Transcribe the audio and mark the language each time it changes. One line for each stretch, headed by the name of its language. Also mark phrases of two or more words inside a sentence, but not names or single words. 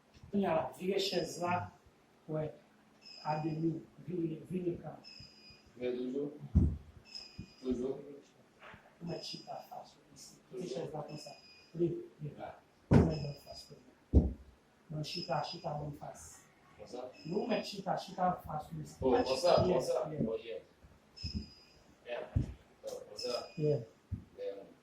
Haitian Creole: Kounye a la, vire chèz la. Wè. A demi. Vire, vire kan. Vire toujou. Toujou. Ou mèt chita fas ou isi. Vire Toujou. chèz la konsa. Li, li. La. Ou mèt bon fas. Non, chita, chita bon fas. Konsa? Nou mèt chita, chita fas ou isi. Oh, Mèt konsa, chita, konsa.
English: yeah, yeah. Oh, yeah. Yeah. Oh, konsa. Yeah. Yeah.